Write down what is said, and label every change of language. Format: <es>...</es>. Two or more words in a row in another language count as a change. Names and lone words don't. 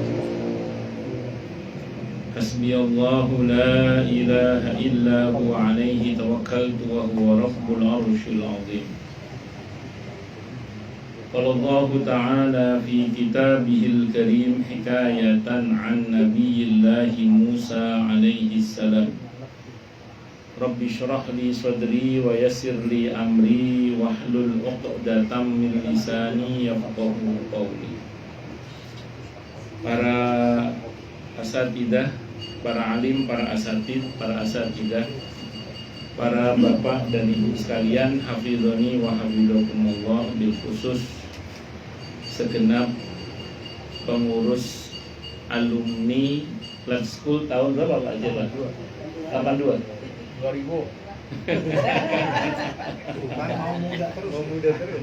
<ar>حسبي الله لا إله إلا هو عليه توكلت وهو رب العرش العظيم قال الله تعالى في كتابه الكريم حكاية عن نبي الله موسى عليه السلام رب اشرح لي صدري ويسر لي أمري واحلل عقدة من لساني يفقهوا قولي.</ar> <id>Para asatidah, para alim, para asatid, para asatidah, para bapak dan ibu sekalian,</id> <ar>حفظني وحفظكم الله, بالخصوص</ar> <id>segenap pengurus alumni Lab School tahun berapa Pak Jela? 82 2000. Bukan mau muda terus.</id>